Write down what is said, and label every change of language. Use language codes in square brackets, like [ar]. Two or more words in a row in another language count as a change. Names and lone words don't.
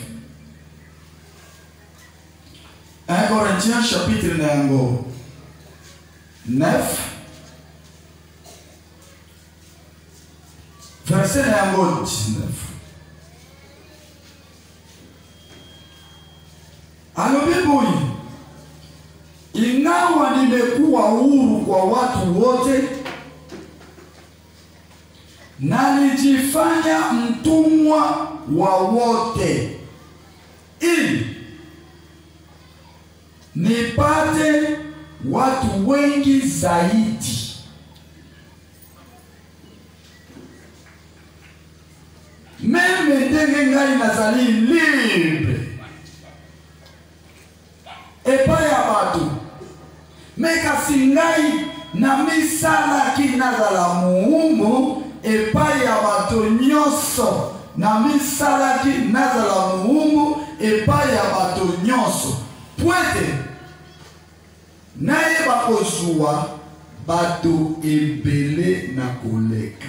[ln] 1 Corinthiens chapitre na yango 9 verset na yango 19. Alobi boyi, [sw] ingawa nimekuwa huru kwa watu wote, nalijifanya mtumwa wa wote ili nipate watu wengi zaidi. [ln] Meme ndenge ngai nazali libre epai ya bato, mekasi ngai na misalaki nazala muumbu epai ya bato nyonso, na misalaki nazala muumbu epai ya bato nyonso pwete nayeba kozwa bato ebele na koleka.